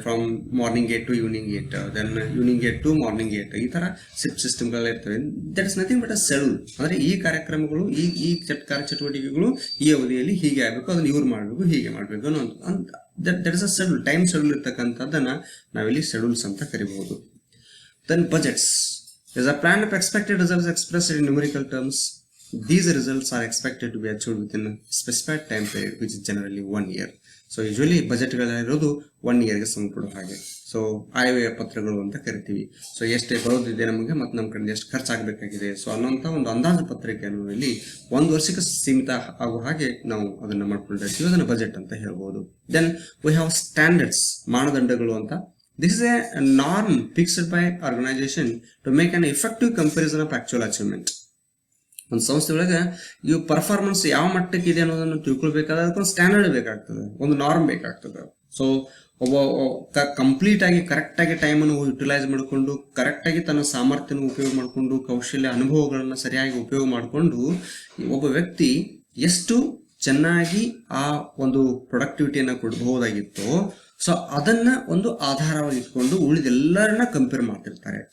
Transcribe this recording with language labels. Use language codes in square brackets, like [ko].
[en] from morning 8 to evening 8, then evening 8 to morning 8, [kn] ಈ ತರ shift ಸಿಸ್ಟಮ್ಗಳು ಇರ್ತವೆ. [en] That is nothing but a schedule. [kn] ಅಂದ್ರೆ ಈ ಕಾರ್ಯಕ್ರಮಗಳು ಈ ಕಾರ್ಯಚಟುವಟಿಕೆಗಳು ಈ ಅವಧಿಯಲ್ಲಿ ಹೀಗೆ ಆಗಬೇಕು, ಅದನ್ನ ಇವ್ರು ಮಾಡಬೇಕು, ಹೀಗೆ ಮಾಡಬೇಕು ಅನ್ನೋ [en] That is a schedule. [kn] Time schedule ಇರ್ತಕ್ಕಂಥದ್ದನ್ನ ನಾವಿಲ್ಲಿ ಶೆಡ್ಯೂಲ್ಸ್ ಅಂತ ಕರಿಬಹುದು. [en] Then budgets is a plan of expected results expressed in numerical terms. These results are expected to be achieved within a specified time period, which is generally 1 year. [kn] So usually ಬಜೆಟ್ಗಳಿರೋದು 1 year ಗೆ ಸಂಬಂಧಪಡುವ ಹಾಗೆ. So ಆಯವ್ಯಯ ಪತ್ರಗಳು ಅಂತ ಕರಿತೀವಿ. So ಎಷ್ಟೇ ಬರೋದಿದೆ ನಮಗೆ ಮತ್ತು ನಮ್ಮ ಕಡೆ ಎಷ್ಟು ಖರ್ಚಾಗಬೇಕಾಗಿದೆ ಸೊ ಅನ್ನೋಂಥ ಒಂದು ಅಂದಾಜು ಪತ್ರಿಕೆಯನ್ನು ಇಲ್ಲಿ 1 ವರ್ಷಕ್ಕೆ ಸೀಮಿತ ಆಗುವ ಹಾಗೆ ನಾವು ಅದನ್ನ ಮಾಡ್ಕೊಂಡಿರ್ತೀವಿ. ಅದನ್ನ ಬಜೆಟ್ ಅಂತ ಹೇಳ್ಬೋದು. [en] then we have standards, [kn] ಮಾನದಂಡಗಳು ಅಂತ. [en] This is a norm fixed by organization to make an effective comparison of actual achievement. [kn] ಒಂದು ಸಂಸ್ಥೆ ಒಳಗೆ ಇವು ಪರ್ಫಾರ್ಮೆನ್ಸ್ ಯಾವ ಮಟ್ಟಕ್ಕೆ ಇದೆ ಅನ್ನೋದನ್ನು ತಿಳ್ಕೊಳ್ಬೇಕಾದ್ರೆ ಅದಕ್ಕೊಂದು ಸ್ಟ್ಯಾಂಡರ್ಡ್ ಬೇಕಾಗ್ತದೆ, ಒಂದು ನಾರ್ಮ್ ಬೇಕಾಗ್ತದೆ. ಸೊ ಒಬ್ಬ ಕಂಪ್ಲೀಟ್ ಆಗಿ ಕರೆಕ್ಟ್ ಆಗಿ ಟೈಮ್ ಅನ್ನು ಯುಟಿಲೈಸ್ ಮಾಡಿಕೊಂಡು ಕರೆಕ್ಟ್ ಆಗಿ ತನ್ನ ಸಾಮರ್ಥ್ಯನ ಉಪಯೋಗ ಮಾಡಿಕೊಂಡು ಕೌಶಲ್ಯ ಅನುಭವಗಳನ್ನ ಸರಿಯಾಗಿ ಉಪಯೋಗ ಮಾಡಿಕೊಂಡು ಒಬ್ಬ ವ್ಯಕ್ತಿ ಎಷ್ಟು ಚೆನ್ನಾಗಿ ಆ ಒಂದು ಪ್ರೊಡಕ್ಟಿವಿಟಿಯನ್ನ ಕೊಡಬಹುದಾಗಿತ್ತೋ ಸೊ ಅದನ್ನ ಒಂದು ಆಧಾರವಾಗಿ ಇಟ್ಕೊಂಡು ಉಳಿದೆಲ್ಲರನ್ನ ಕಂಪೇರ್ ಮಾಡ್ತಿರ್ತಾರೆ.